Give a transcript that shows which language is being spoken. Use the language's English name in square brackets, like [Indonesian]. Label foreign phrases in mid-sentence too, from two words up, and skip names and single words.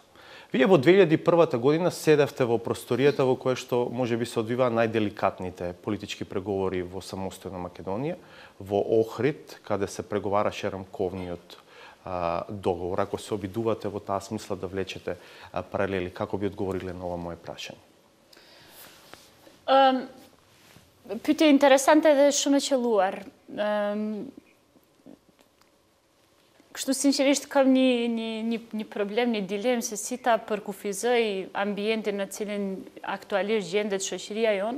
[Macedonian] Вие во 2001 година седевте во просторијата во која што можеби се одвиваа најделикатните политички преговори во самостојна Македонија, во Охрид, каде се преговараше рамковниот договор. Ако се обидувате во таа смисла да влечете паралели, како би одговориле на ова мое прашање? [Albanian] Pyetje interesante dhe shumë e qelluar. Kështu sinqerisht kam një problem, një dilemë se si ta përkufizoj ambientin në cilin aktualisht gjendet shoqëria jonë.